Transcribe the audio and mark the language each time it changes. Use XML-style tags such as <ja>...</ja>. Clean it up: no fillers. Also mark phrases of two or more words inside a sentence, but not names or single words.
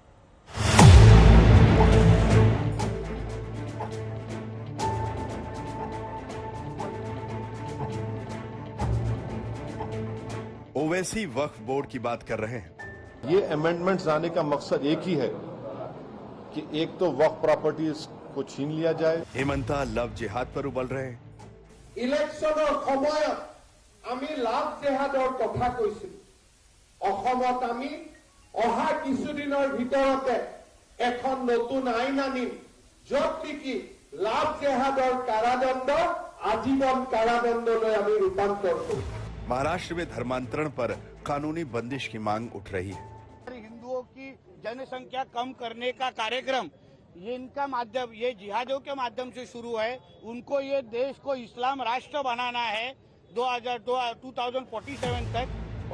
<hi>ओवैसी वक्फ बोर्ड की बात कर रहे हैं। ये अमेंडमेंट्स लाने का मकसद एक ही है कि एक तो वक्फ प्रॉपर्टीज को छीन लिया जाए। हेमंता लव जिहाद पर उबल रहे हैं।</hi> <as>इलेक्शनर সময়ত আমি লাভ জেহাদৰ কথা কৈছিল। অসমত আমি অহা কিছুদিনৰ ভিতৰতে এখন নতুন আইন আনিম, য'ত নেকি লাভ জেহাদৰ কাৰাদণ্ড আজীৱন কাৰাদণ্ডলৈ আমি ৰূপান্তৰ কৰিম।</as> <hi>महाराष्ट्र में धर्मांतरण पर कानूनी बंदिश की मांग उठ रही है। हिंदुओं की जनसंख्या कम करने का कार्यक्रम ये इनका माध्यम, ये जिहादियों के माध्यम से शुरू है। उनको ये देश को इस्लाम राष्ट्र बनाना है 2047 तक।</hi>